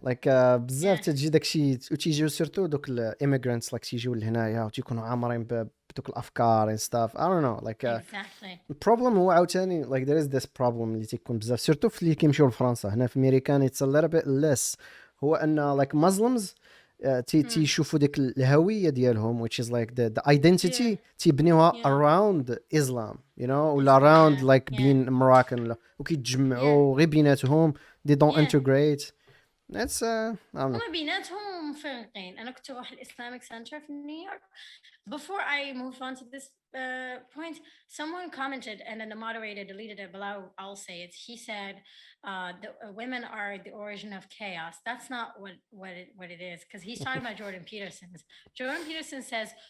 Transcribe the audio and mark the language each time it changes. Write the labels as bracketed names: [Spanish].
[Arabic] Like بزاف تجي داكشي وتيجيو سيرتو دوك الاميغرانتس like تيجيو لهنايا وتيكونوا عامرين بدوك الافكار [English] and stuff. I don't know, like exactly. [Arabic] البروبلم هو عاوتاني [English] like there is this problem [Arabic] اللي تيكون بزاف سيرتو في اللي كيمشيو لفرنسا. هنا في امريكان [English] it's a little bit less. [Arabic] هو ان like Muslims تيشوفوا ديك الهويه ديالهم [English] which is like the identity [Arabic] تيبنيوها [English] around Islam, you know, [Arabic] ولا [English] around like being Moroccan [Arabic] ولا وكيتجمعوا غير بيناتهم [English] they don't integrate. That's I don't know. [Arabic] هما بيناتهم فرقين. أنا كنت أروح الإسلاميك سنتر في نيويورك. [English] Before I move on to this point, someone commented and then the moderator deleted it, but I'll say it. He said the women are the origin of chaos. That's not what it is, because he's talking about Jordan Peterson. Jordan Peterson says,